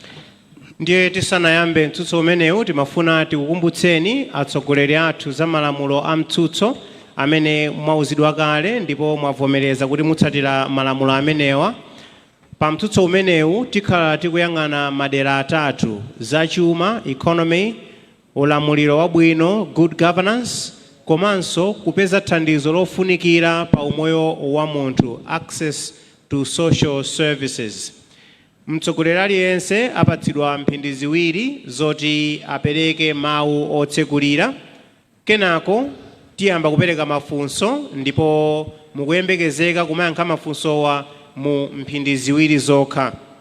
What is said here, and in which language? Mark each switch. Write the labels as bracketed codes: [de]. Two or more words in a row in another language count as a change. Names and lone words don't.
[ny] Ndiye tisanayambe mtsutso umenewu timafuna tikukumbutseni atsogoleri athu za malamulo a mtsutso amene mwauzidwa kale ndipo mwavomereza kuti mutsatira malamulo amenewa. Pa mtsutso umenewu tikhala tikuyang'ana madera atatu: zachuma, economy, ulamuliro wabwino, [en] good governance, [ny] komanso kupeza thandizo lofunikira pa umoyo wa munthu, [en] access to social services. [ny] Mtsogoleri aliyense apatsidwa mphindi ziwiri zoti apereke mawu otsekulira. Kenako tiyamba kupereka mafunso ndipo mukuyembekezeka kumayankha mafunsowa mu mphindi ziwiri zokha.